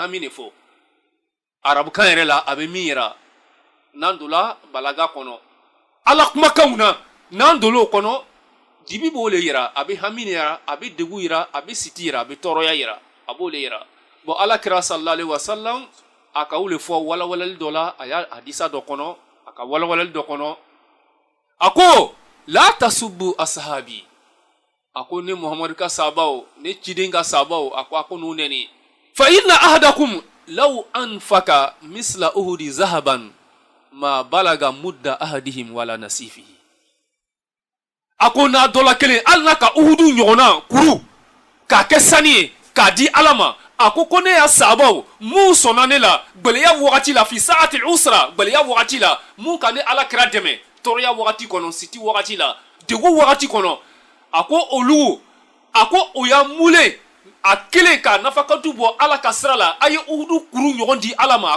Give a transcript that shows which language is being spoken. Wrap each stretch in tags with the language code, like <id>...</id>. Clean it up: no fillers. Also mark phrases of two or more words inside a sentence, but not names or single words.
<bm>hami de fɔ arabukan yɛrɛ la a bɛ min yira n'an donna balaga kɔnɔ ala kumakanw na n'an donna o kɔnɔ dibi b'o le yira a bɛ hami yira a bɛ degun yira a bɛ siti yira a bɛ tɔɔrɔya yira a b'o le yira bon ala kira</bm> <ar>صلى الله عليه وسلم</ar> <bm>a ka o le fɔ walawalali dɔ la a y'a hadisa dɔ kɔnɔ a ka walawalali dɔ kɔnɔ a ko</bm> <ar>لا تسبوا أصحابي</ar> <bm>a ko ne Muhamadu ka sahabaw ne ciden ka sahabaw a ko n'u nɛni</bm> <ar>فإن أحدكم لو أنفق مثل أحد ذهبا ما بلغ مد أحدهم ولا نصيفه</ar> <bm>a ko n'a dɔ la kelen hali n'a ka uhudu ɲɔgɔnna kuru k'a kɛ sani ye k'a di ala ma a ko ne y'a sahabaw mun sɔnna ne la gwɛlɛya wagati la</bm> <ar>في ساعة العسرة</ar> <bm>gwɛlɛya wagati la mun ka ne ala kira dɛmɛ tɔɔrɔya wagati kɔnɔ siti wagati la degun wagati kɔnɔ a ko olu a ko o y'a mule a kelen ka nafakatu bɔ ala ka sira la a ye uhudu kuru ɲɔgɔn di ala ma a</bm>